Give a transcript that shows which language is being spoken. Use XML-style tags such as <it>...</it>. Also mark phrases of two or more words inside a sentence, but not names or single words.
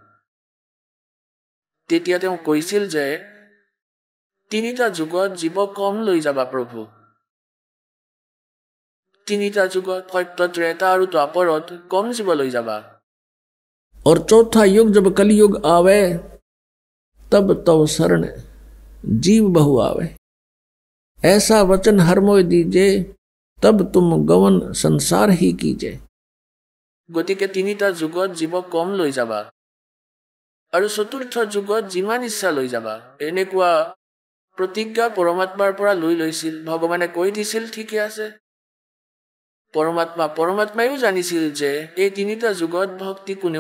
<as>তেতিয়া তেওঁ কৈছিল যে 3টা যুগত জীৱ কম লৈ যাবা প্ৰভু 3টা যুগত সত্য ত্ৰেতা আৰু দ্বাপৰত কম জীৱ লৈ যাবা</as> <hi>और चौथा युग जब कलयुग आवे तब तव शरण जीव बहु आवे ऐसा वचन हर मोय दीजे तब तुम गवन संसार ही कीजे</hi> <as>গতিকে 3টা যুগত জীৱ কম লৈ যাবা আৰু চতুৰ্থ যুগত যিমান ইচ্ছা লৈ যাবা এনেকুৱা প্ৰতিজ্ঞা পৰমাত্মাৰ পৰা লৈছিল ভগৱানে কৈ দিছিল ঠিকে আছে পৰমাত্মায়ো জানিছিল যে এই 3টা যুগত ভক্তি কোনেও</as>